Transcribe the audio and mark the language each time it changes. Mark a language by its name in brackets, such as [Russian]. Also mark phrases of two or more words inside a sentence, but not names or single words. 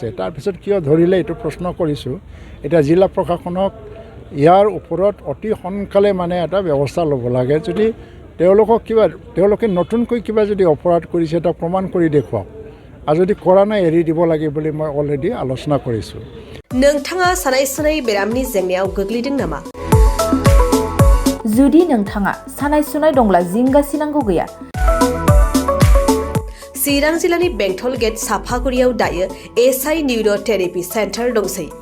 [Assamese] তাৰপিছত কিয় ধৰিলে এইটো প্ৰশ্ন কৰিছোঁ। এতিয়া জিলা প্ৰশাসনক ইয়াৰ ওপৰত অতি সোনকালে মানে এটা ব্যৱস্থা ল'ব লাগে। যদি তেওঁলোকে নতুনকৈ কিবা যদি অপৰাধ কৰিছে এটা প্ৰমাণ কৰি দেখুৱাওক, আৰু যদি কৰা নাই এৰি দিব লাগে বুলি মই অলৰেডি আলোচনা কৰিছোঁ। [Bodo] नोंथाङा सानाय सुनाय बेरामनि जेंनायाव गोग्लैदों नामा? जुदि नोंथाङा सानाय सुनाय दंब्ला जिंगासिनांगौ गैया। चिरां जिल्लानि बेंटल गेट साफागुरियाव दायो एसआइ निउर' थेरापि सेन्टार दंसै।